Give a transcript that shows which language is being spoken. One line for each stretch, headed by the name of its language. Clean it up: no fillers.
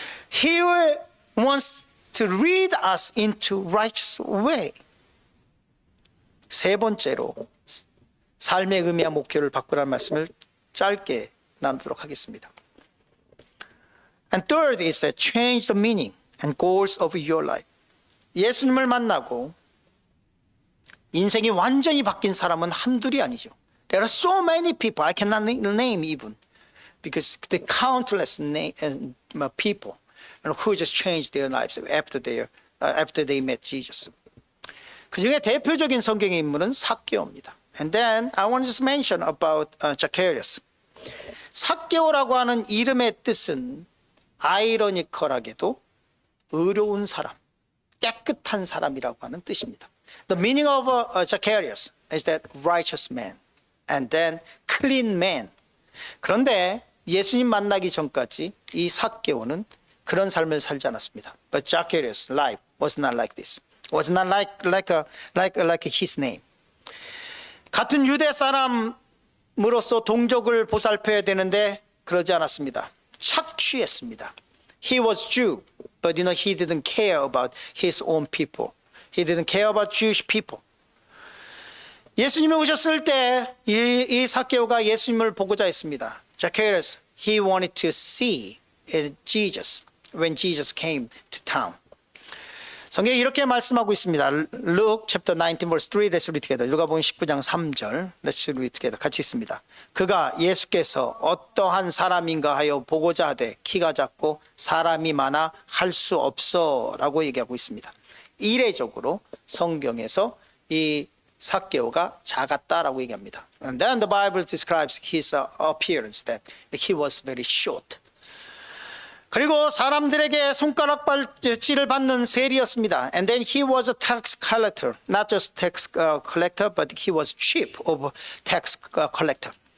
English: He wants to lead us into righteous way.
Korean: 세 번째로 삶의 의미와 목표를 바꾸라는 말씀을 짧게 나누도록 하겠습니다.
English: And third is that change the meaning and goals of your life.
Korean: 예수님을 만나고 인생이 완전히 바뀐 사람은 한둘이 아니죠.
English: There are so many people I cannot name even. Because the countless people who just changed their lives after they met Jesus.
Korean: 그 중에 대표적인 성경의 인물은 삭개오입니다.
English: And then I want to mention about Zacchaeus.
Korean: 삭개오라고 하는 이름의 뜻은 아이러니컬하게도 의로운 사람, 깨끗한 사람이라고 하는 뜻입니다.
English: The meaning of Zacchaeus is that righteous man, and then clean man.
Korean: 그런데 예수님 만나기 전까지 이 삭개오는 그런 삶을 살지 않았습니다.
English: But Zacchaeus' life was not like this. Was not like his name.
Korean: 같은 유대 사람으로서 동족을 보살펴야 되는데 그러지 않았습니다. 착취했습니다.
English: He was Jew, but he didn't care about his own people. He didn't care about Jewish people.
Korean: 예수님이 오셨을 때 이 삭개오가 예수님을 보고자 했습니다. Zacchaeus,
English: he wanted to see Jesus when Jesus came to town.
Korean: 성경이 이렇게 말씀하고 있습니다.
English: Luke chapter 19 verse 3. Let's read together.
Korean: 누가복음 19장 3절.
English: Let's read together.
Korean: 같이 있습니다. 그가 예수께서 어떠한 사람인가 하여 보고자 하되 키가 작고 사람이 많아 할 수 없어라고 얘기하고 있습니다. 이례적으로 성경에서 이 삭개오가 작았다라고 얘기합니다.
English: And then the Bible describes his appearance that he was very short.
Korean: 그리고 사람들에게 손가락발질을 받는 세리였습니다.
English: And then he was a tax collector, not just tax collector, but he was chief of tax collector.